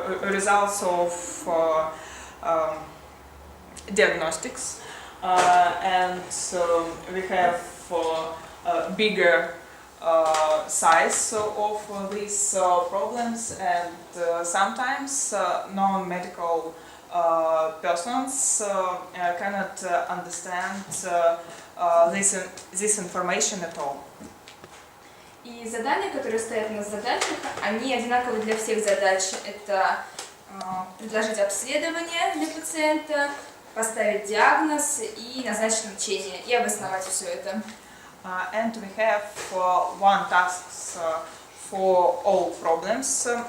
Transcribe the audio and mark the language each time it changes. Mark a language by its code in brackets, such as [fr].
[en] results of diagnostics, and we have bigger size of these problems, and sometimes non-medical persons cannot understand this information at all. [ru] И задания, которые стоят на задачах, они одинаковы для всех задач. Это предложить обследование для пациента, поставить диагноз и назначить лечение, и обосновать все это. [en] And we have one task for all problems.